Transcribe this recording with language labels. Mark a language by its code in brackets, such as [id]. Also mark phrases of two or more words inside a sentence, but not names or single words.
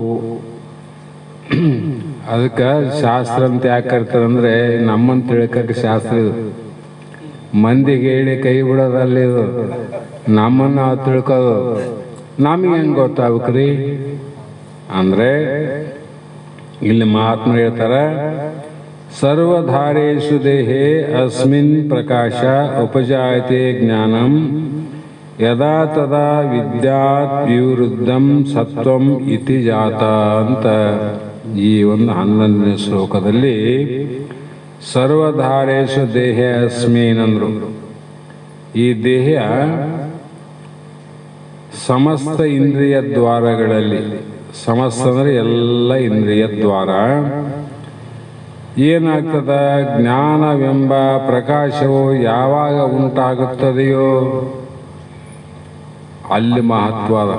[kn] ಅದಕ್ಕೆ ಶಾಸ್ತ್ರ ಅಂತ ಯಾಕೆ ಕರ್ತಾರಂದ್ರೆ, ನಮ್ಮನ್ನು ತಿಳ್ಕಕ್ಕೆ ಶಾಸ್ತ್ರ ಇದು. ಮಂದಿಗೆ ಹೇಳಿ ಕೈ ಬಿಡೋದಲ್ಲಿ ಇದು, ನಮ್ಮನ್ನು ನಾವು ತಿಳ್ಕೋದು. ನಮಗೆ ಹೆಂಗೆ ಗೊತ್ತಾಗ್ಬೇಕ್ರಿ ಅಂದರೆ, ಇಲ್ಲಿ ಮಹಾತ್ಮ ಹೇಳ್ತಾರ, [sa] ಸರ್ವಧಾರೇಷು ದೇಹೇ ಅಸ್ಮಿನ್ ಪ್ರಕಾಶ ಉಪಜಾಯತೆ ಜ್ಞಾನಂ ಯದಾ ತದಾ ವಿದ್ಯಾತ್ ವಿವೃದ್ಧಂ ಸತ್ವಂ ಇತಿ ಜಾತ [kn] ಅಂತ ಈ ಒಂದು 11ನೇ ಶ್ಲೋಕದಲ್ಲಿ [sa] ಸರ್ವಧಾರೇಷು ದೇಹ ಅಸ್ಮಿನ್ ಅಂದ್ರು. [kn] ಈ ದೇಹ ಸಮಸ್ತ ಇಂದ್ರಿಯ ದ್ವಾರಗಳಲ್ಲಿ, ಸಮಸ್ತ ಅಂದರೆ ಎಲ್ಲ ಇಂದ್ರಿಯ ದ್ವಾರ, ಏನಾಗ್ತದ, ಜ್ಞಾನವೆಂಬ ಪ್ರಕಾಶವು ಯಾವಾಗ ಉಂಟಾಗುತ್ತದೆಯೋ ಅಲ್ಲಿ ಮಹತ್ವದ.